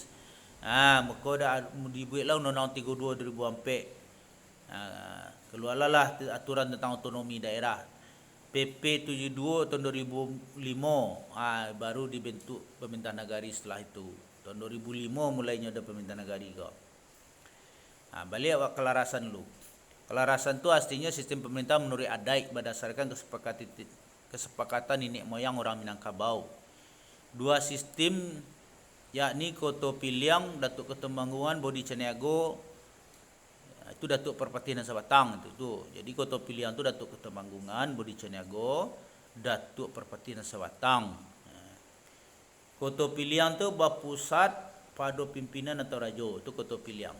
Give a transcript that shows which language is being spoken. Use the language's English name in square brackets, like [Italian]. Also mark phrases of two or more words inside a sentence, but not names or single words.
[Indonesian] Maka dah dibuatlah Undang-Undang 32 2004. Keluarlah aturan tentang otonomi daerah. PP 72 tahun 2005 baru dibentuk pemerintahan negari setelah itu. Tahun 2005 mulainya ada pemerintahan negari kau. Balik awak kelarasan dulu. Kelarasan tu artinya sistem pemerintah menurut adat berdasarkan kesepakatan nenek moyang orang Minangkabau. Dua sistem yakni Koto Piliang, Datuk Ketemanggungan, Bodi Caniago, itu Datuk Perpatian Sabatang itu. Jadi Koto Piliang tu Datuk Ketemanggungan, Bodi Caniago, Datuk Perpatian Sabatang. Koto Piliang tu berpusat pada pimpinan atau rajo, itu Koto Piliang.